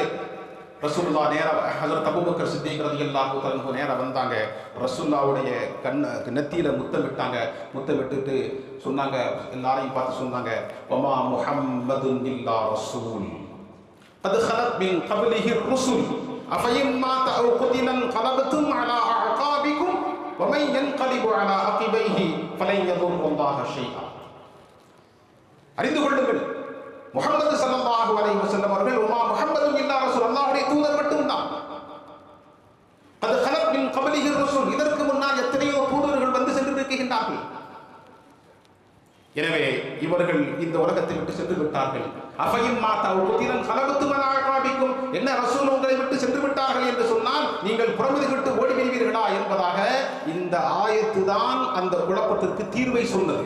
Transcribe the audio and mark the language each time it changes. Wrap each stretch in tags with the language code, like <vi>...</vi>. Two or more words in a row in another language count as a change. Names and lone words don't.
<ta>ரசூலுல்லாஹ் நேரா ஹஜ்ரத் அபூபக்கர் சித்திக்</ta> <ar>رضي الله تعالى عنه</ar> <ta>நேரா வந்தாங்க, ரசூலுல்லாஹ்வுடைய நெத்தியில முத்தம் விட்டாங்க. முத்தம் விட்டுட்டு சொன்னாங்க, எல்லாரையும் பார்த்து சொன்னாங்க,</ta> <ar>وما محمد إلا رسول قد خلت من قبله الرسل أفإن مات أو قتل انقلبتم على أعقابكم ومن ينقلب على عقبيه فلن يضر الله شيئا.</ar> <ta>அறிந்து கொள்ளுங்கள், முஹம்மது</ta> <ar>صلى الله عليه وسلم</ar> <ta>அவர்கள்</ta> <ar>وما محمد إلا رسول,</ar> <ta>அல்லாஹ்வுடைய தூதர் மட்டும்தான்.</ta> <ar>قد خلت من قبله الرسل,</ar> <ta>இதற்கு முன்னால் எத்தனையோ தூதர்கள் வந்து சென்று இருக்கின்றார்கள். எனவே இவர்கள் இந்த உலகத்தை விட்டு சென்று விட்டார்கள்.</ta> <ar>أفإن مات أو قتل انقلبتم على أعقابكم,</ar> <ta>என்ன ரசூல் உங்களை விட்டு சென்று விட்டார்கள் என்று சொன்னால் நீங்கள் புறமுதுகு விட்டு ஓடி வருவீர்களா என்பதாக இந்த ஆயத்து தான் அந்த குழப்பத்திற்கு தீர்வை சொன்னது.</ta>